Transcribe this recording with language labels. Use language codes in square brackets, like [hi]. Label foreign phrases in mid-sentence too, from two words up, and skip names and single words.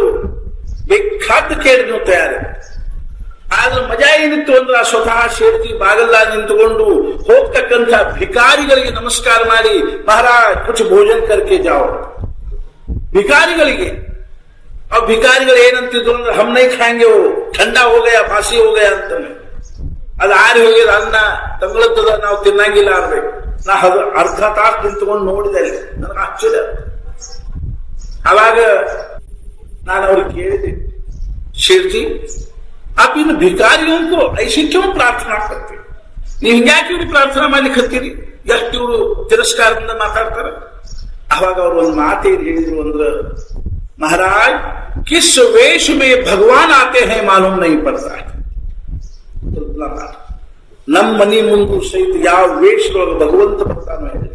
[kn] ಬೇಕಾದ ಕೇಳಿದ್ನು ತಯಾರಿ. ಆದ್ರೆ ಮಜಾ ಏನಿತ್ತು ಅಂದ್ರೆ ಸ್ವತಃ ಸೇರ್ತಿ ಬಾಗಲ್ಲ ನಿಂತುಕೊಂಡು ಹೋಗ್ತಕ್ಕಂಥ ಭಿಕಾರಿಗಳಿಗೆ ನಮಸ್ಕಾರ ಮಾಡಿ, [hi] महाराज कुछ भोजन करके जाओ. [kn] ಭಿಕಾರಿಗಳಿಗೆ ಆ ಭಿಕಾರಿಗಳು ಏನಂತಿದ್ರು ಅಂದ್ರೆ [hi] हम नहीं खाएंगे, ठंडा हो गया, बासी हो गया ಅಂತಾನೆ. [kn] ಅದು ಆರಿ ಹೋಗಿದ ಅನ್ನ ತಂಗಳದ್ದದ, ನಾವು ತಿನ್ನಂಗಿಲ್ಲ ಅನ್ಬೇಕು. ನಾ ಅರ್ಧ ತಾಸು ನಿಂತ್ಕೊಂಡು ನೋಡಿದೆ ಅಲ್ಲಿ. ನನಗೆ ಆಶ್ಚರ್ಯ. ಅವಾಗ ನಾನು ಅವ್ರಿಗೆ ಕೇಳಿದೆ, [hi] शेरजी आप इन भिकारियों को ऐसी क्यों प्रार्थना करते? [kn] ನೀವು ಹಿಂಗ್ಯಾಕೆ ಇವ್ರಿಗೆ ಪ್ರಾರ್ಥನಾ ಮಾಡ್ಲಿಕ್ಕೆ ಹತ್ತೀರಿ? ಎಷ್ಟು ಇವರು ತಿರಸ್ಕಾರದಿಂದ ಮಾತಾಡ್ತಾರೆ. ಅವಾಗ ಅವ್ರು ಒಂದು ಮಾತೇನು ಹೇಳಿದ್ರು ಅಂದ್ರ, [hi] महाराज किस वेष में भगवान आते हैं मालूम नहीं पड़ता. [kn] ನಮ್ಮ ಮನಿ ಮುಂದೆ ಸಹಿತ ಯಾವ ವೇಷದೊಳಗೆ ಭಗವಂತ ಬರ್ತಾನೋ ಹೇಳಿ.